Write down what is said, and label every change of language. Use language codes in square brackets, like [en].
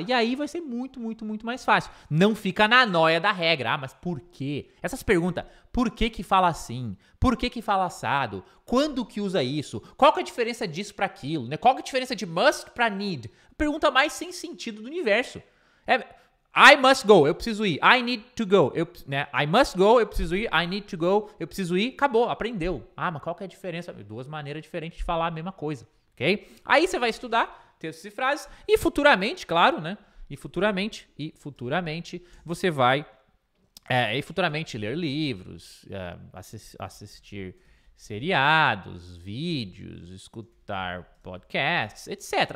[pt] E aí vai ser muito, muito, muito mais fácil. Não fica na noia da regra. Ah, mas por quê? Essas perguntas, por que que fala assim? Por que que fala assado? Quando que usa isso? Qual que é a diferença disso para aquilo? Né? Qual que é a diferença de must para need? Pergunta mais sem sentido do universo. [en] I must go, [pt] eu preciso ir. [en] I need to go, I must go, [pt] eu preciso ir. [en] I need to go, [pt] eu preciso ir. Acabou, aprendeu. Ah, mas qual que é a diferença? 2 maneiras diferentes de falar a mesma coisa, ok? Aí você vai estudar textos e frases e futuramente, claro, né? E futuramente você vai futuramente ler livros, assistir seriados, vídeos, escutar podcasts, etc.